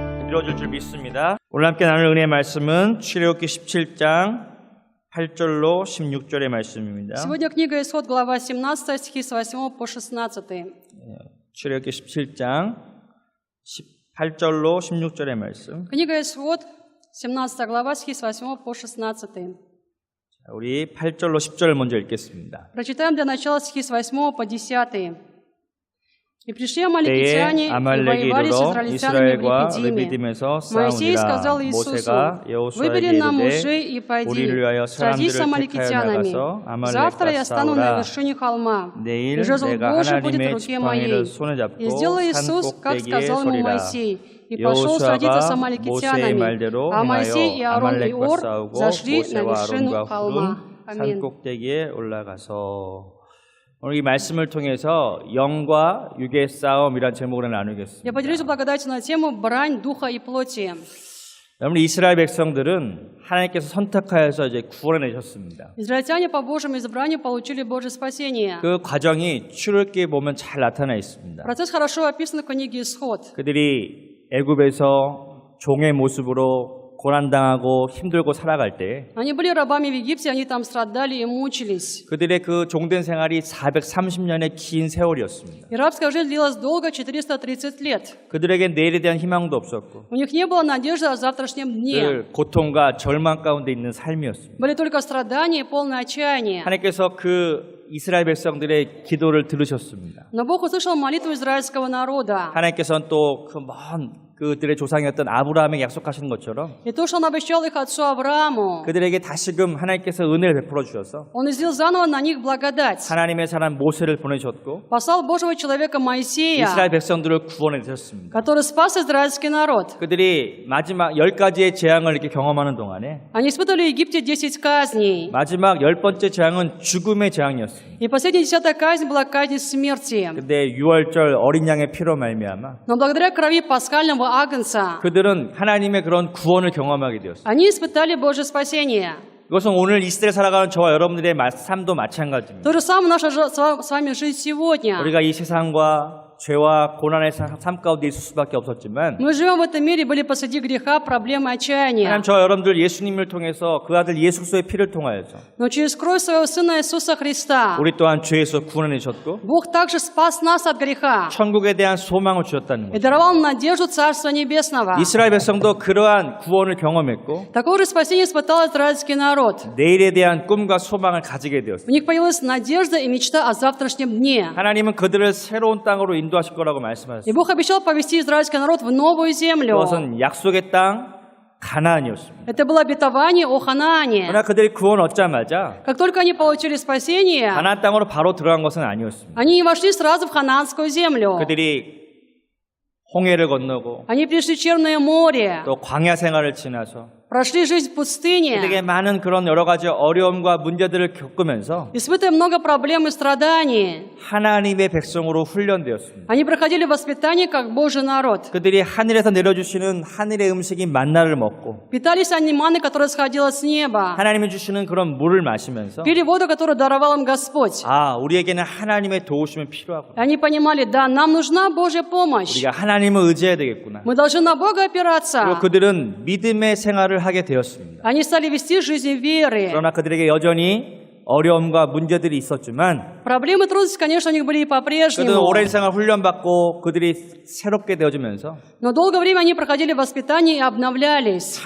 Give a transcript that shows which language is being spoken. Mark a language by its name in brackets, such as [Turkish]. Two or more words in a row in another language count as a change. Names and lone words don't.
[Korean] 이루어질 줄 믿습니다. 오늘 함께 나눌 은혜의 말씀은 출애굽기 17장 8절로 16절의 말씀입니다. [Russian] Сегодня книга Исход, глава 17, стихи с 8 по 16. [Korean] 출애굽기 17장 18절로 16절의 말씀. [Russian] Книга Исход, 17 глава, стихи с 8 по 16. [Korean] 우리 8절로 10절을 먼저 읽겠습니다. [Russian] Прочитаем для начала стихи с 8 по 10. «И пришли [Korean] 때에 [Russian] амаликитяне, и [Korean] 아말렉이 [Russian] воевали с [Korean] 이르러 [Russian] израильтянами в [Korean] 이스라엘과 [Russian] Рефидиме. [Korean] 르비딤에서 [Russian] Моисей [Korean] 싸우니라. [Russian] сказал Иисусу: [Korean] 모세가 여호수아에게 [Russian] выбери нам мужей [Korean] 이르되 [Russian] и пойди, [Korean] 우리를 위하여 [Russian] сразись с [Korean] 사람들을 택하여 [Russian] амаликитянами. [Korean] 나가서 [Russian] Завтра я [Korean] 아말렉과 [Russian] стану на [Korean] 싸우라. [Russian] вершине холма, [Korean] 내일 [Russian] и жезл [Korean] 내가 [Russian] Божий будет в [Korean] 하나님의 [Russian] руке [Korean] 지팡이를 [Russian] моей». [Korean] 손에 잡고 [Russian] И сделал [Korean] 산 [Russian] Иисус, как [Korean] 꼭대기에 [Russian] сказал ему [Korean] 서리라. [Russian] Моисей, и пошел сразиться с [Korean] 여호수아가 모세의 [Russian] амаликитянами. [Korean] 말대로 [Russian] А Моисей и [Korean] 행하여 [Russian] Аарон и [Korean] 아말렉과 [Russian] Ор [Korean] 싸우고 [Russian] зашли на [Korean] 모세와 [Russian] вершину [Korean] 아론과 [Russian] холма. [Korean] 훌은 산 [Russian] Аминь. [Korean] 꼭대기에 올라가서 오늘 이 말씀을 통해서 영과 육의 싸움이란 제목으로 나누겠습니다. [Russian] Я поделюсь благодатью на тему «Брань духа и плоти». [Korean] 여러분, 이스라엘 백성들은 하나님께서 선택하여서 이제 구원해 내셨습니다. [Russian] Израильтяне по Божьему избранию получили Божье спасение. [Korean] 그 과정이 출애굽기에 보면 잘 나타나 있습니다. [Russian] Процесс хорошо описан в книге «Исход». [Korean] 그들이 애굽에서 종의 모습으로 고난당하고 힘들고 살아갈 때 [Russian] Они были рабами в Египте, они там страдали и мучились. [Korean] 그들의 그 종된 생활이 430년의 긴 세월이었습니다. [Russian] И рабская жизнь длилась долго, 430 лет. [Korean] 그들에게 내일에 대한 희망도 없었고 [Russian] У них не было надежды о завтрашнем дне. [Korean] 늘 고통과 절망 가운데 있는 삶이었습니다. [Russian] Были только страдания и полное отчаяние. [Korean] 하나님께서 그 이스라엘 백성들의 기도를 들으셨습니다. [Russian] Но Бог услышал молитву израильского народа. [Korean] 하나님께서는 또 그 먼 그들의 조상이었던 아브라함에게 약속하신 것처럼 [Russian] И то, что Он обещал их отцу Аврааму, [Korean] 그들에게 다시금 하나님께서 은혜를 베풀어 주셔서 [Russian] Он излил заново на них благодать. [Korean] 하나님의 사람 모세를 보내셨고 [Russian] Послал Божьего человека Моисея, [Korean] 이스라엘 백성들을 구원해 주셨습니다. [Russian] который спас израильский народ. [Korean] 그들이 마지막 10가지의 재앙을 이렇게 경험하는 동안에 [Russian] Они испытали в Египте 10 казней. [Korean] 마지막 10번째 재앙은 죽음의 재앙이었습니다. [Russian] И последняя 10-я казнь была казнь смерти. [Korean] 근데 6월절 어린 양의 피로 말미암아 [Russian] Но благодаря крови пасхального агнца [Korean] 그들은 하나님의 그런 구원을 경험하게 되었습니다. [Russian] они испытали Божье спасение. [Korean] 이것은 오늘 이 시대에 살아가는 저와 여러분들의 삶도 ма찬가지입니다. [Russian] То же самое наша с вами жизнь сегодня. [Korean] 우리가 이 세상과 죄와 고난의 삶 가운데 있을 수밖에 없었지만 [Russian] Мы живем в этом мире, были посреди греха, проблемы, отчаяния. [Korean] 하나님 저와 여러분들 예수님을 통해서 그 아들 예수 그리스도의 피를 통하여서 [Russian] Но через кровь своего Сына Иисуса Христа [Korean] 우리 또한 죄에서 구원해 주셨고 [Russian] Бог также спас нас от греха [Korean] 천국에 대한 소망을 주셨다는 [Russian] и [Korean] 거죠. [Russian] даровал нам надежду Царства Небесного. [Korean] 이스라엘 백성도 그러한 구원을 경험했고 [Russian] Такое же спасение испытал израильский народ. [Korean] 내일에 대한 꿈과 소망을 가지게 [Russian] У [Korean] 되었습니다. [Russian] них появилась надежда и мечта о завтрашнем дне. [Korean] 하나님은 그들을 새로운 땅으로 인도하실 거라고 [Russian] И [Korean] 말씀하셨습니다. [Russian] Бог обещал повести израильский народ в новую землю. [Korean] 그것은 약속의 땅 가나안이었습니다. [Russian] Это было обетование о Ханаане. [Korean] 그러나 그들이 구원 얻자마자 [Russian] Как только они получили спасение, [Korean] 가나안 땅으로 바로 들어간 것은 아니었습니다. [Russian] они не вошли сразу в ханаанскую землю. [Korean] 그들이 홍해를 건너고 [Russian] Они пришли в Черное море, [Korean] 또 광야 생활을 지나서 [Russian] прошли жизнь в пустыне, [Korean] 그들에게 많은 그런 여러 가지 어려움과 문제들을 겪으면서 [Russian] испытывая много проблем и страданий. [Korean] 하나님의 백성으로 훈련되었습니다. [Russian] Они проходили воспитание как Божий народ. [Korean] 그들이 하늘에서 내려주시는 하늘의 음식인 만나를 먹고 [Russian] Питались они манной, которая сходила с неба. [Korean] 하나님이 주시는 그런 물을 마시면서 [Russian] Пили воду, которую даровал им Господь. [Korean] 아, 우리에게는 하나님의 도우심이 필요하구나. [Russian] Они понимали, да, нам нужна Божья помощь. [Korean] 우리가 하나님을 의지해야 되겠구나. [Russian] Мы должны на Бога [Korean] 그리고 [Russian] опираться. [Korean] 그들은 믿음의 생활을 하게 되었습니다. [Russian] Они стали вести жизнь веры. [Korean] 그러나 그들에게 여전히 어려움과 문제들이 있었지만 [Russian] Проблемы и трудности, конечно, у них были и [Korean] 그들은 [Russian] по-прежнему. [Korean] 오랜 생활 훈련받고 그들이 새롭게 되어지면서 [Russian] Но долгое время они проходили воспитание и обновлялись.